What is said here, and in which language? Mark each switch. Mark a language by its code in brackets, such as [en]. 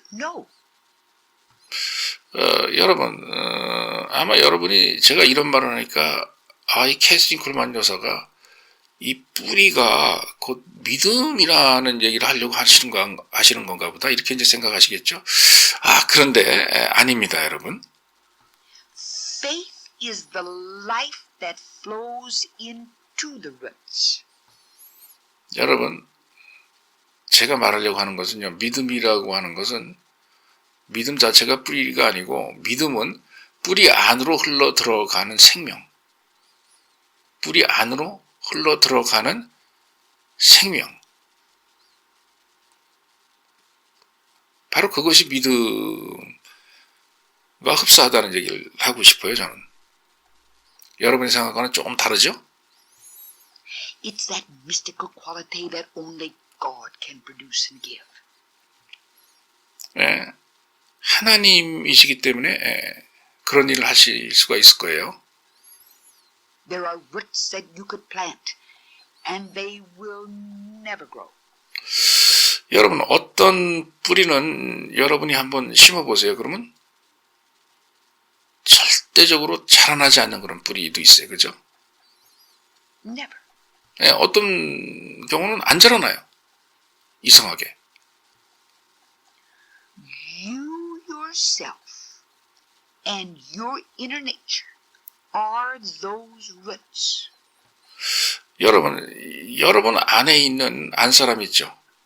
[en] No. [ko] 여러분, 아마 여러분이 제가 이런 말을 하니까 이 캐스린 쿨만 여사가 이 뿌리가 곧 믿음이라는 얘기를 하려고 하시는 건가 보다 이렇게 이제 생각하시겠죠. 그런데 아닙니다, 여러분. [en] Faith is the life that flows into the roots. [ko] 여러분, 제가 말하려고 하는 것은요, 믿음이라고 하는 것은 믿음 자체가 뿌리가 아니고 믿음은 뿌리 안으로 흘러 들어가는 생명. 뿌리 안으로 흘러 들어가는 생명. 바로 그것이 믿음과 흡사하다는 얘기를 하고 싶어요, 저는. 여러분이 생각하는 조금 다르죠? [en] It's that mystical quality that only God can produce and give. [ko] 하나님이시기 때문에 그런 일을 하실 수가 있을 거예요. [en] There are roots that you could plant and they will never grow. [ko] 여러분, 어떤 뿌리는 여러분이 한번 심어보세요. 그러면 절대적으로 자라나지 않는 그런 뿌리도 있어요. 그죠? [en] Never. [ko] 어떤 경우는 안 자라나요. 이상하게. [en] You yourself and your inner nature are those roots. [ko] 여러분 안에 있는 안사람 있죠?